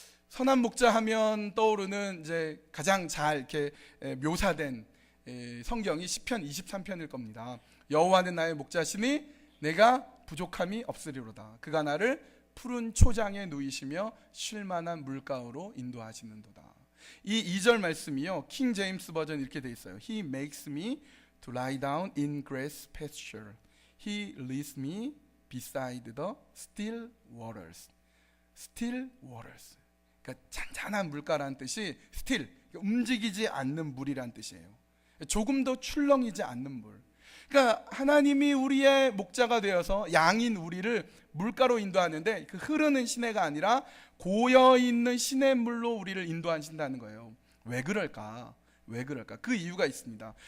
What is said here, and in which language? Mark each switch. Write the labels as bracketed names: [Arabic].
[Korean] 선한 목자 하면 떠오르는 이제 가장 잘 이렇게 묘사된 성경이 시편 23편일 겁니다. 여호와는 나의 목자시니 내가 부족함이 없으리로다. 그가 나를 푸른 초장에 누이시며 쉴 만한 물가로 인도하시는도다. 이 2절 말씀이요, 킹 제임스 버전 이렇게 돼 있어요. [English] He makes me to lie down in grass pasture. He leads me beside the still waters. Still waters. [Korean] 그러니까 잔잔한 물가라는 뜻이 still, 움직이지 않는 물이란 뜻이에요. 조금도 출렁이지 않는 물. 그러니까 하나님이 우리의 목자가 되어서 양인 우리를 물가로 인도하는데, 그 흐르는 시내가 아니라 고여있는 시냇물로 우리를 인도하신다는 거예요. 왜 그럴까? 왜 그럴까? 그 이유가 있습니다.